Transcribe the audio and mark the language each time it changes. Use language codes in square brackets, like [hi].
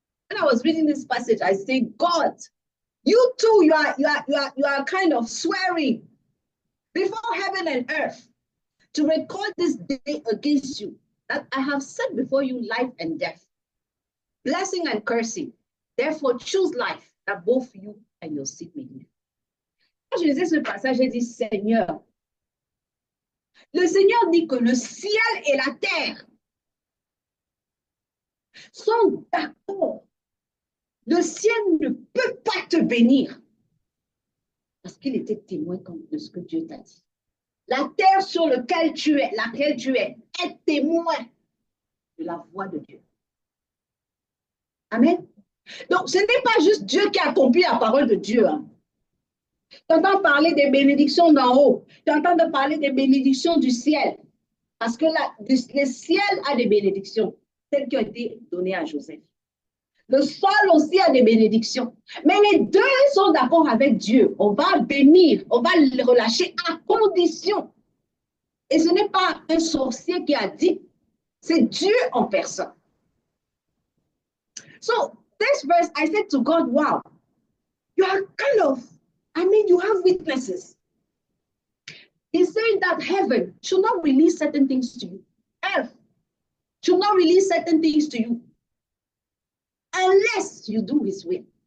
[en] When I was reading this passage, I say, God, you too, you are kind of swearing before heaven and earth to record this day against you, that I have set before you life and death, blessing and cursing. Therefore, choose life, that both you and your seed may live. [fr] Quand je lisais ce passage, j'ai dit, Seigneur, le Seigneur dit que le ciel et la terre sont d'accord. Le ciel ne peut pas te bénir parce qu'il était témoin de ce que Dieu t'a dit. La terre sur laquelle tu es, est témoin de la voix de Dieu. Amen. Donc, ce n'est pas juste Dieu qui accomplit la parole de Dieu. Hein. Tu entends parler des bénédictions d'en haut. Tu entends parler des bénédictions du ciel. Parce que le ciel a des bénédictions, celles qui ont été données à Joseph. Le sol aussi a des bénédictions. Mais les deux sont d'accord avec Dieu. On va bénir, on va le relâcher à condition. Et ce n'est pas un sorcier qui a dit, c'est Dieu en personne. [en] So, this verse, I said to God, wow, you are kind of, you have witnesses. He's saying that heaven should not release certain things to you. Earth should not release certain things to you unless you do his will.